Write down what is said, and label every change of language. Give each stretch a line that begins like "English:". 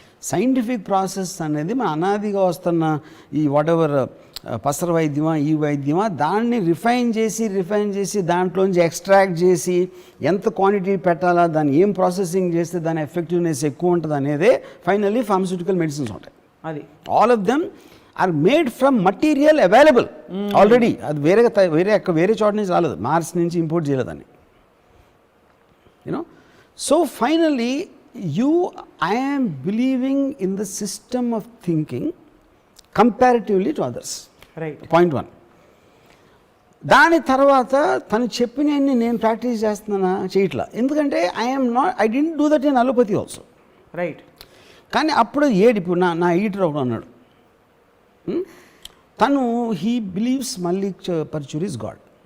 Telugu: Scientific process అనేది మన అనాదిగా వస్తున్న ఈ వాట్ ఎవర్ పసర వైద్యమా ఈ వైద్యమా దాన్ని రిఫైన్ చేసి దాంట్లోంచి ఎక్స్ట్రాక్ట్ చేసి ఎంత క్వాంటిటీ పెట్టాలా, దాన్ని ఏం ప్రాసెసింగ్ చేస్తే దాని ఎఫెక్టివ్నెస్ ఎక్కువ ఉంటుంది అనేదే ఫైనల్లీ ఫార్మస్యూటికల్ మెడిసిన్స్ ఉంటాయి.
English: అది all of them are made from material available already.
Telugu: అది వేరే చోట నుంచి రాలేదు, మార్స్ నుంచి ఇంపోర్ట్ చేయలేదని.
English: So finally I am believing in the system of thinking comparatively to others. Right. Point 1.
Telugu: దాని తర్వాత తను చెప్పినన్ని నేను ప్రాక్టీస్ చేస్తున్నానా చేయట్లా, ఎందుకంటే
English: I don't do that in allopathy also. Right.
Telugu: కానీ అప్పుడు ఇప్పుడు నా ఎడిటర్ ఒకడు అన్నాడు, తను
English: He believes Mallik Parchuri is god.